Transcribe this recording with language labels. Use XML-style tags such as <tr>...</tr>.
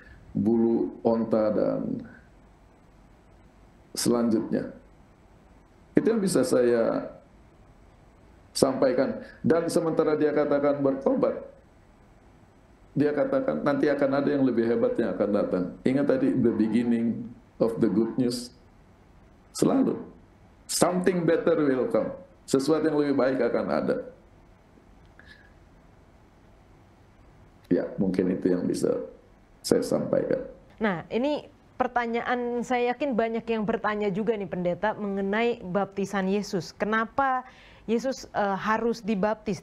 <id>bulu onta dan selanjutnya. Itu yang bisa saya sampaikan. Dan sementara dia katakan bertobat, dia katakan nanti akan ada yang lebih hebat yang akan datang. Ingat tadi,</id> <en>the beginning of the good news.</en> <id>Selalu.</id> <en>Something better will come.</en> <id>Sesuatu yang lebih baik akan ada. Ya, mungkin itu yang bisa saya sampaikan. Nah, ini pertanyaan, saya yakin banyak yang bertanya juga nih pendeta mengenai baptisan Yesus. Kenapa Yesus harus dibaptis?</id>